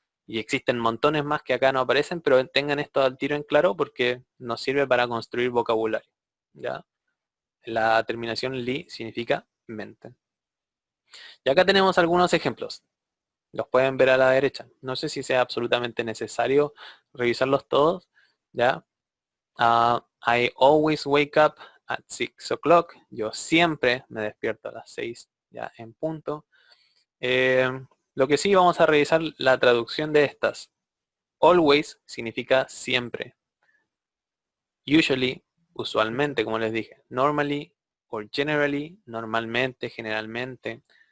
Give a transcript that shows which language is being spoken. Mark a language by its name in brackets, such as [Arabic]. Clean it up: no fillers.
[Spanish] Y existen montones más que acá no aparecen, pero tengan esto al tiro en claro porque nos sirve para construir vocabulario, ¿ya? La terminación ly significa mente. Y acá tenemos algunos ejemplos. Los pueden ver a la derecha. No sé si sea absolutamente necesario revisarlos todos, ¿ya? [English] I always wake up at 6 o'clock. [Spanish] Yo siempre me despierto a las 6, ya en punto. Lo que sí, vamos a revisar la traducción de estas. Always significa siempre. Usually, usualmente, como les dije. Normally or generally, normalmente, generalmente.